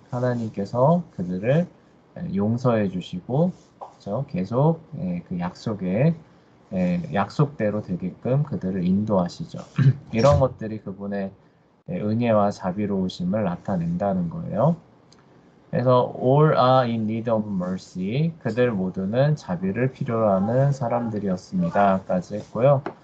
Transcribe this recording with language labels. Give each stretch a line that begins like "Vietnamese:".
Korean: 하나님께서 그들을 용서해 주시고 그쵸? 계속 그 약속대로 되게끔 그들을 인도하시죠. 이런 것들이 그분의 은혜와 자비로우심을 나타낸다는 거예요. 그래서
English: all are in need of mercy.
Korean: 그들 모두는 자비를 필요로 하는 사람들이었습니다. 까지 했고요.